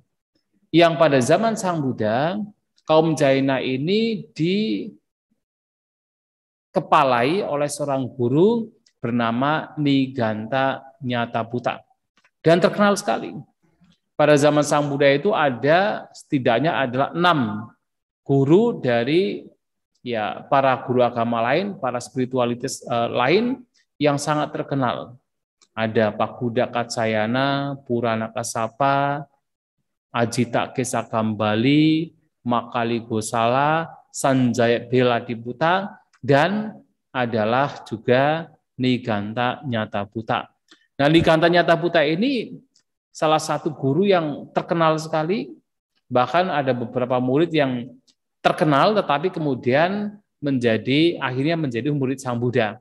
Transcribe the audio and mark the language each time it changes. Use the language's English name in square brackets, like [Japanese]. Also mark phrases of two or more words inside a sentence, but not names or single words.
[Indonesian] Yang pada zaman Sang Buddha, kaum Jaina ini dikepalai oleh seorang guru bernama Niganta Nyatabuta. Dan terkenal sekali. Pada zaman Sang Buddha itu ada setidaknya adalah 6 guru dari para guru agama lain, para spiritualitas lain yang sangat terkenal. Ada Pakuda Kaccayana, Purana Kassapa, Ajita Kesakambali, Makali Gosala, Sanjaya Beladiputa, dan adalah juga Niganta Nyatabuta. Nah, Niganta Nyatabuta ini salah satu guru yang terkenal sekali, bahkan ada beberapa murid yang terkenal tetapi kemudian akhirnya menjadi murid Sang Buddha.